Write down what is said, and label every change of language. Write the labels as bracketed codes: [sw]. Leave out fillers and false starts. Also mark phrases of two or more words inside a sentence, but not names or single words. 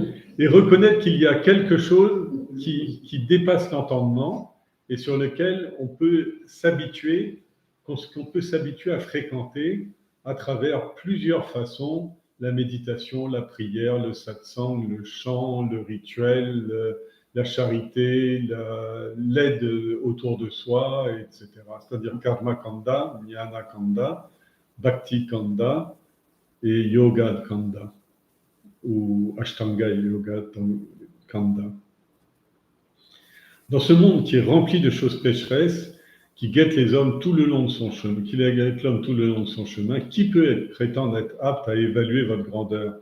[fr] Et reconnaître qu'il y a quelque chose qui dépasse l'entendement et sur lequel on peut s'habituer, qu'on peut s'habituer à fréquenter à travers plusieurs façons, la méditation, la prière, le satsang, le chant, le rituel, la charité, l'aide autour de soi, etc. [sa] C'est-à-dire karma kanda, jnana kanda, bhakti kanda et yoga kanda ou Ashtanga Yoga Kanda. [fr] Dans ce monde qui est rempli de choses pécheresses, qui guette les hommes tout le long de son chemin, qui guette l'homme tout le long de son chemin, qui peut prétendre être apte à évaluer votre grandeur?